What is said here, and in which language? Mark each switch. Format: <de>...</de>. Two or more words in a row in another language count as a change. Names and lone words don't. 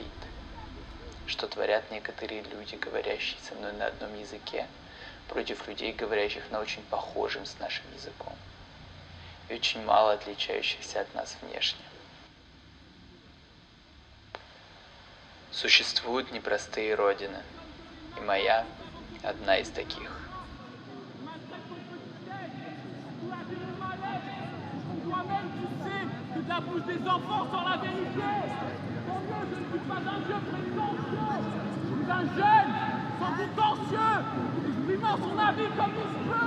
<ru>Что творят некоторые люди, говорящие со мной на одном языке, против людей, говорящих на очень похожем с нашим языком, и очень мало отличающихся от нас внешне. Существуют непростые родины, и моя одна из таких.</ru> <fr>De la bouche des enfants sans la vérité. Tant mieux, je ne suis pas un vieux prétentieux. Je suis un jeune, sans doute anxieux, exprimant son avis comme il se peut.</fr>